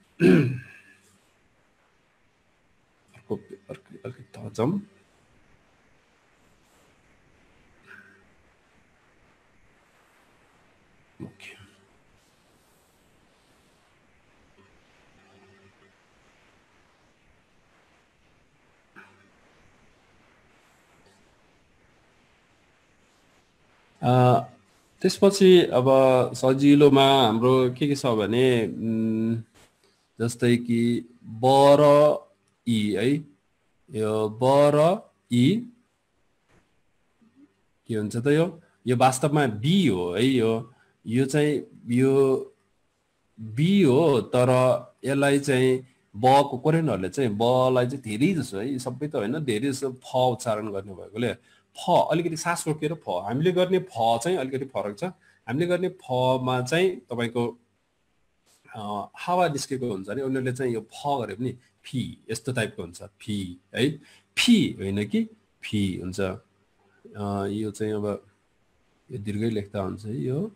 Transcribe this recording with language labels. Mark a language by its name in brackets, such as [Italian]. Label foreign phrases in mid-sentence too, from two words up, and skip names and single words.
[Nepali] अर्को थचम ओके त्यसपछि अब सजिलोमा हाम्रो के छ भने जस्तै कि बर ई है यो बर ई के हुन्छ त यो वास्तवमा बी हो है यो चाहिँ यो बी हो तर यसलाई चाहिँ बको कोरियनहरुले चाहिँ बलाई चाहिँ धेरै जसो है सबै त हैन धेरै जसो फ उच्चारण गर्ने भएकोले फ अलिकति सास रोकेर फ हामीले गर्ने फ चाहिँ अलिकति फरक छ हामीले गर्ने फ मा चाहिँ तपाईको हावा निस्केको हुन्छ नि उनीहरुले चाहिँ यो फ गरे पनि फी यस्तो टाइपको हुन्छ फी है फी हैन कि फी हुन्छ यो चाहिँ अब यो दीर्घै लेख्दा हुन्छ यो